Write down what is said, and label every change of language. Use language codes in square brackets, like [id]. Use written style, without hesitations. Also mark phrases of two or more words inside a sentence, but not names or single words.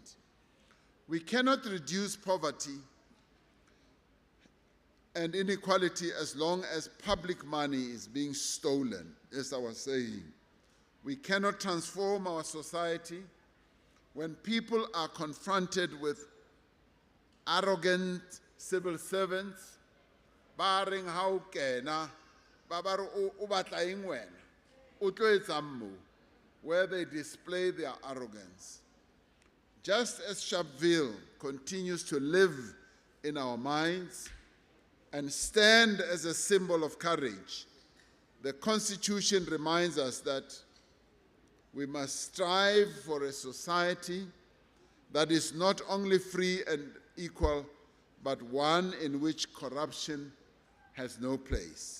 [en] We cannot reduce poverty and inequality as long as public money is being stolen, as I was saying. We cannot transform our society when people are confronted with arrogant civil servants, barring [st] how kena, babar o batla eng wena, o tlo etsa mmo, [en] where they display their arrogance. Just as Sharpeville continues to live in our minds and stand as a symbol of courage, the Constitution reminds us that we must strive for a society that is not only free and equal, but one in which corruption has no place.